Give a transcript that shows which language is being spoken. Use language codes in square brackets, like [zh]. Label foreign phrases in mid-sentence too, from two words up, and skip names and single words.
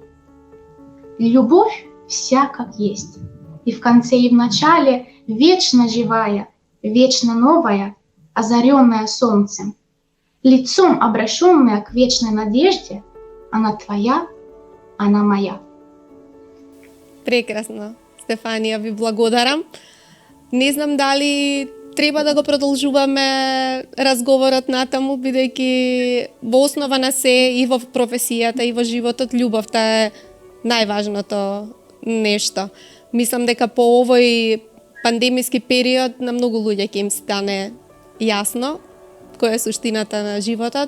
[ru] Любовь вся как есть, и в конце и в начале вечно живая, вечно новая, озаренная солнцем, лицом обращенная к вечной надежде, она твоя, она моя. [mk] Прекрасно, Стефанија, ви благодарам. Не знам дали треба да го продолжуваме разговорот натаму, бидејќи во основа на се и во професијата и во животот љубовта е најважното нешто. Мислам дека по овој пандемиски период на многу луѓе ќе им стане јасно која е суштината на животот.